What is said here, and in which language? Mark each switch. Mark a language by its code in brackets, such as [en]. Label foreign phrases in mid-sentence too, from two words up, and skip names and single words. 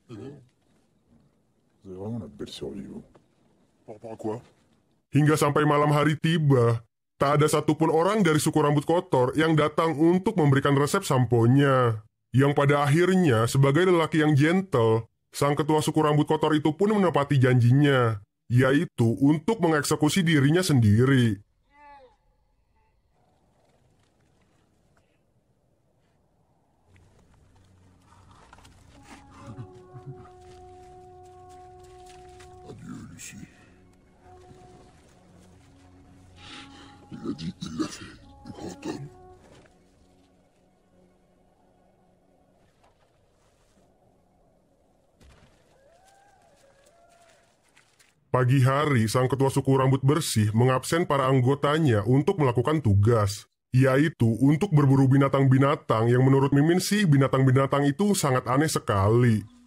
[id] Hingga sampai malam hari tiba, tak ada satupun orang dari suku rambut kotor yang datang untuk memberikan resep samponya. Yang pada akhirnya, sebagai lelaki yang gentle, sang ketua suku rambut kotor itu pun menepati janjinya, yaitu untuk mengeksekusi dirinya sendiri. [fr] Adieu, Lucie. Il a dit, il l'a fait, le grand homme. [id] Pagi hari, sang ketua suku rambut bersih mengabsen para anggotanya untuk melakukan tugas, yaitu untuk berburu binatang-binatang yang menurut Mimin sih binatang-binatang itu sangat aneh sekali.